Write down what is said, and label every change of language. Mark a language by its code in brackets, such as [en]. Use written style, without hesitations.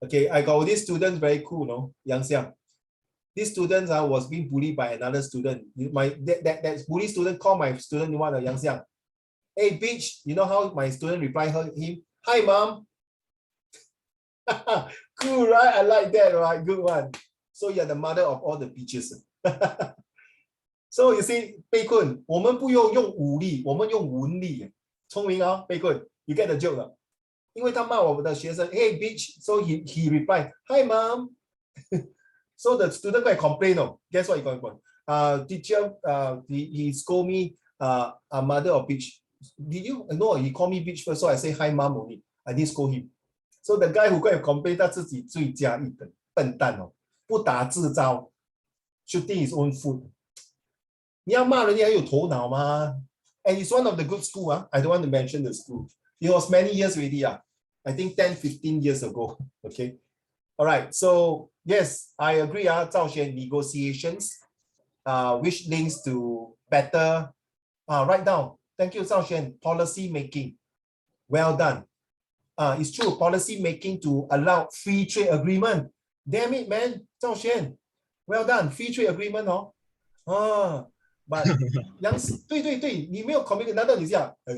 [en] I got this student very cool, no? Yang Xiang. This student was being bullied by another student. That bully student called my student Yang Xiang. Hey, bitch, you know how my student replied him? Hi, mom. Cool, right? I like that, right? Good one. So you're the mother of all the bitches. So you see, [zh] 贝坤，我们不用武力，我们用文力。聪明哦， [en] 贝坤 ，you get the joke [zh] 了。 因为他骂我们的学生 ， [en] Hey bitch， so he replied, Hi mom. So the student go and complain. Guess what he going to teacher, he scold me, a mother of bitch. Did you know he called me bitch first? So I say hi mom only. I didn't scold him. So the guy who go and complain, [zh] 他自己罪加一等，笨蛋哦，不打自招 ， [en] shooting his own foot. [zh] 你要骂人家有头脑吗？ [en] And it's one of the good school. I don't want to mention the school. It was many years already. I think 10, 15 years ago. Okay. All right. So yes, I agree. Zhao Xuan, negotiations, which links to better. Write down. Thank you, Zhao Xuan. Policy making. Well done. It's true. Policy making to allow free trade agreement. Damn it, man, Zhao Xuan. Well done, free trade agreement, oh. But [zh] 对，你没有 communicate，难道你这样？